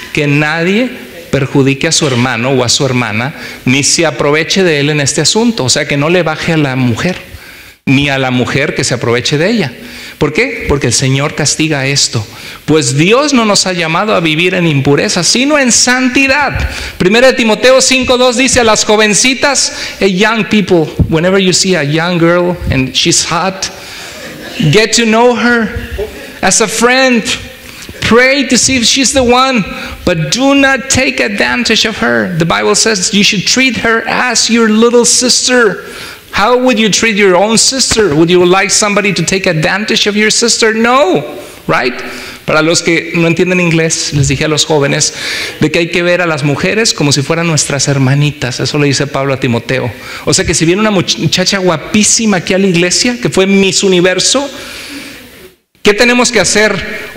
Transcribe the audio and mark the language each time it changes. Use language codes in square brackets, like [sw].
[es] Que nadie perjudique a su hermano o a su hermana, ni se aproveche de él en este asunto. O sea, que no le baje a la mujer, ni a la mujer que se aproveche de ella. ¿Por qué? Porque el Señor castiga esto. Pues Dios no nos ha llamado a vivir en impureza, sino en santidad. [en] 1 Timoteo 5:2 [es] dice a las jovencitas, [en] hey young people, whenever you see a young girl and she's hot, get to know her as a friend. Pray to see if she's the one, but do not take advantage of her. The Bible says you should treat her as your little sister. How would you treat your own sister? Would you like somebody to take advantage of your sister? No, right? [es] Para los que no entienden inglés, les dije a los jóvenes de que hay que ver a las mujeres como si fueran nuestras hermanitas. Eso le dice Pablo a Timoteo. O sea que si viene una muchacha guapísima aquí a la iglesia, que fue Miss Universo, ¿qué tenemos que hacer?